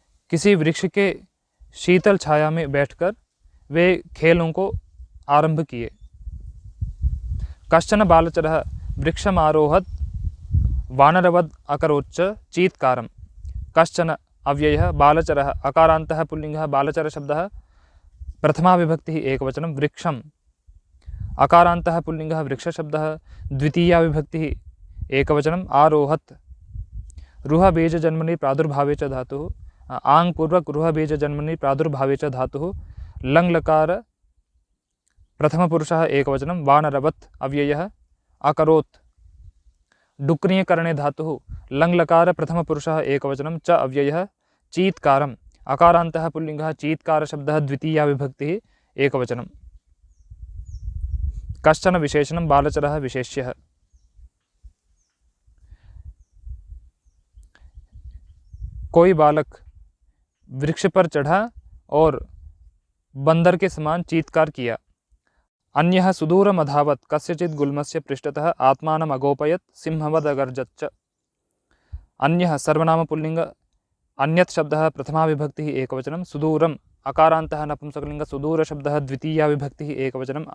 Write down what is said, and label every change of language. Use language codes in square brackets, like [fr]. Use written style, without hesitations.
[hi] किसी वृक्ष के शीतल छाया में बैठकर वे खेलों को आरंभ किए। [sa] कश्चन बालचरः वृक्षमारोहत् वानरवद् अकरोच्च चीत्कारम्। कश्चन अव्ययः बालचरः अकारान्तः पुल्लिङ्गः बालचरशब्दः प्रथमा विभक्तिः एकवचनं। वृक्षम् अकारान्तः पुल्लिङ्गः वृक्षशब्दः द्वितीया विभक्तिः एकवचनम्। आरोहत् रुहबीजजन्मनि प्रादुर्भावे च धातुः आङ्पूर्वक रुहबीजजन्मनि प्रादुर्भावे च धातुः लङ्लकार प्रथमपुरुषः एकवचनं। वानरवत् अव्ययः अकरोत् डुक्रियकरणे धातुः लङ्लकार प्रथमपुरुषः एकवचनं। च अव्ययः चीत्कारम् अकारान्तः पुल्लिङ्गः चीत्कारशब्दः द्वितीया विभक्तिः एकवचनं। कश्चन विशेषणं बालचरः विशेष्यः। [hi] कोई बालक वृक्ष पर चढ़ा और बंदर के समान चीत्कार किया। [sa] अन्यः सुदूरमधावत् कस्यचित् गुल्मस्य पृष्ठतः आत्मानम् अगोपयत् सिंहवद् अगर्जत्। अन्यः सर्वनाम पुल्लिङ्ग अन्यत् शब्दः प्रथमा विभक्तिः एकवचनं। सुदूरम् अकारान्तः नपुंसकलिङ्ग सुदूरशब्दः द्वितीया विभक्तिः एकवचनम्।